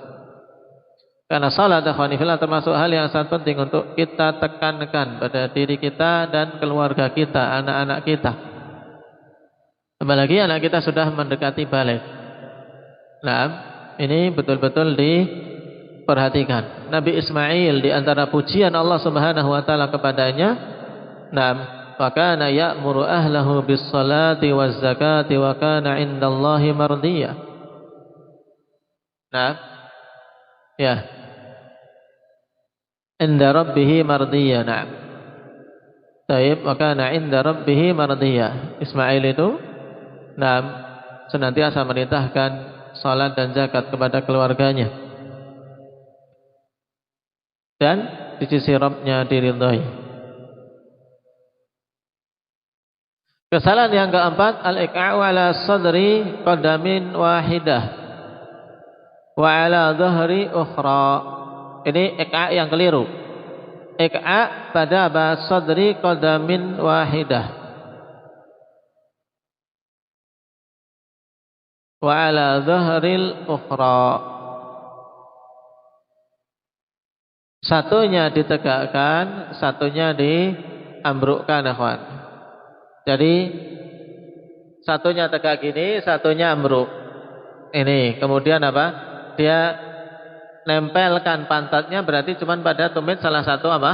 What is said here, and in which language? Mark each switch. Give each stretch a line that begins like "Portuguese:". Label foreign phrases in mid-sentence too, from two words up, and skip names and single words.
Indonesian: Karena salat termasuk hal yang sangat penting untuk kita tekankan pada diri kita dan keluarga kita, anak-anak kita. Apalagi anak kita sudah mendekati balik. Nah, ini betul-betul perhatikan, Nabi Ismail di antara pujian Allah
Arabic: سبحانه وتعالى
Indonesian: kepadanya,
Arabic: وكان يأمر أهله بالصلاة والزكاة وكان عند الله مرضيا.
Indonesian: Ya.
Arabic: عند ربه مرضيا. طيب وكان عند ربه مرضيا.
Indonesian: Ismail itu senantiasa merintahkan salat dan zakat kepada keluarganya. Dan di sisi Rabb-nya diridhai. Kesalahan yang keempat,
Arabic: الإقعاء على صدر قدم واحدة وعلى ظهر الأخرى.
Indonesian: Ini iqa' yang keliru. Iqa' pada
Arabic: صدر قدم واحدة وعلى ظهر الأخرى.
Indonesian: Satunya ditegakkan, satunya diambrukkan, akhwan. Jadi satunya tegak gini, satunya ambruk. Ini kemudian apa? Dia nempelkan pantatnya, berarti cuma pada tumit salah satu apa?